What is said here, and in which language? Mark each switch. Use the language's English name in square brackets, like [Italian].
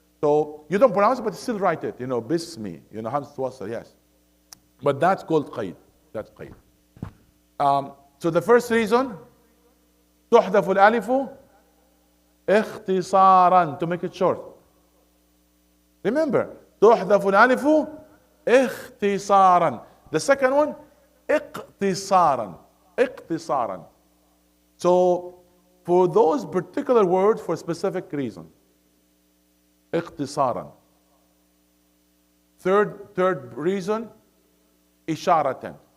[English] So you don't pronounce it, but still write it. Bismi. Hamza wasl, yes. But that's called qaid. That's qaid. So the first reason, [Arabic] تحذف الألف اختصارا, [English] to make it short. Remember, [Arabic] تحذف الألف اختصارا. [English] The second one, اقتصارا. [Arabic] اقتصارا. [English] So for those particular words for specific reason. [Arabic] اختصارا. [English] Third reason, إشارة.